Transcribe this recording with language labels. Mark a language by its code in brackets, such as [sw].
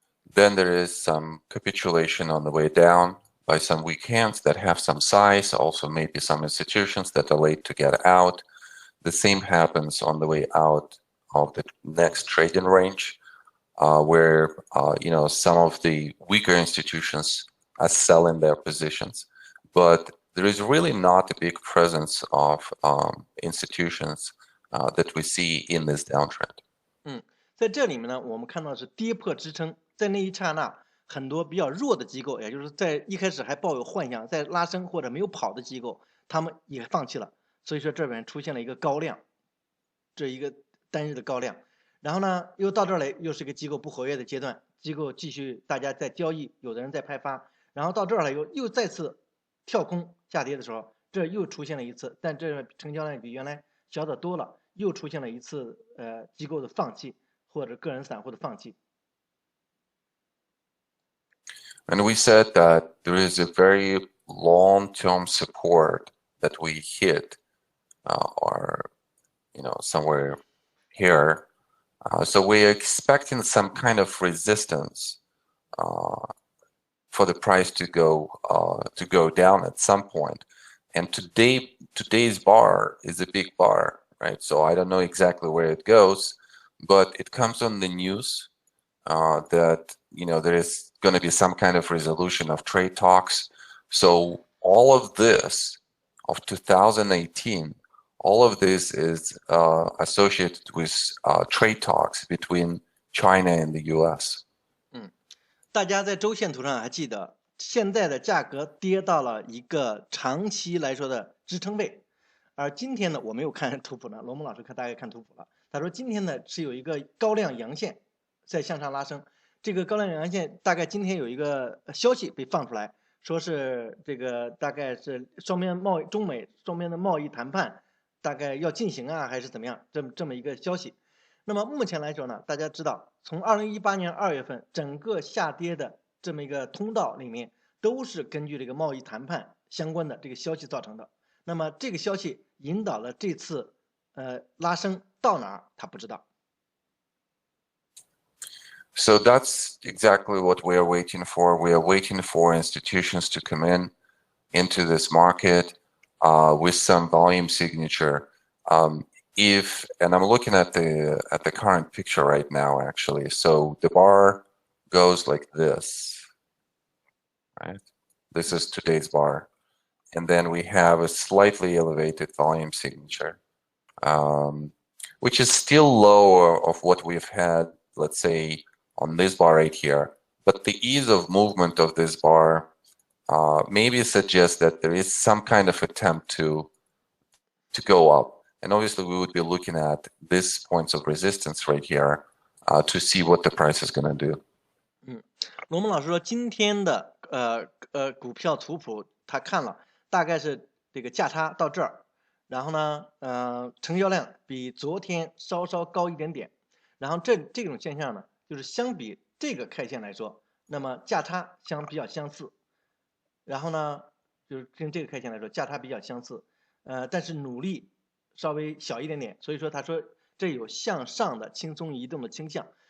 [en] Then there is some capitulation on the way down by some weak hands that have some size, also maybe some institutions that are late to get out. The same happens on the way out of the next trading range, where some of the weaker institutions are selling their positions, but there is really not a big presence of institutions that we see in this downtrend. [zh] 在这里面呢，我们看到是跌破支撑，在那一刹那，很多比较弱的机构，也就是在一开始还抱有幻想，在拉升或者没有跑的机构，他们也放弃了，所以说这边出现了一个高量，这一个单日的高量，然后呢，又到这儿来，又是一个机构不活跃的阶段，机构继续大家在交易，有的人在派发，然后到这儿来又再次跳空下跌的时候，这又出现了一次，但这成交量比原来小得多了，又出现了一次机构的放弃。或者个人散户的放弃。 [en] And we said that there is a very long-term support that we hit, or somewhere here. So we're expecting some kind of resistance for the price to go down at some point. And today's bar is a big bar, right? So I don't know exactly where it goes. But it comes on the news that there is going to be some kind of resolution of trade talks. So all of this of 2018, all of this is associated with trade talks between China and the U.S. [zh] 大家在周线图上还记得，现在的价格跌到了一个长期来说的支撑位，而今天呢，我没有看图谱呢，罗蒙老师大概看图谱了。他说今天呢是有一个高量阳线在向上拉升，这个高量阳线大概今天有一个消息被放出来，说是这个大概是中美双边的贸易谈判大概要进行啊，还是怎么样？这么一个消息。那么目前来说呢，大家知道，从2018年2月份整个下跌的这么一个通道里面，都是根据这个贸易谈判相关的这个消息造成的。那么这个消息引导了这次拉升到哪儿，他不知道。 [en] So that's exactly what we are waiting for. We are waiting for institutions to come into this market with some volume signature. And I'm looking at the current picture right now, actually. So the bar goes like this, right? This is today's bar. And then we have a slightly elevated volume signature, which is still lower of what we've had, let's say, on this bar right here. But the ease of movement of this bar maybe suggests that there is some kind of attempt to go up. And obviously we would be looking at these points of resistance right here to see what the price is going to do. [zh] 罗蒙老师说，今天的股票图谱他看了，大概是这个价差到这儿，然后呢，成交量比昨天稍稍高一点点，然后这种现象呢，就是相比这个 K 线来说，那么价差比较相似，然后呢，就是跟这个 K 线来说价差比较相似，但是努力稍微小一点点，所以说他说这有向上的轻松移动的倾向。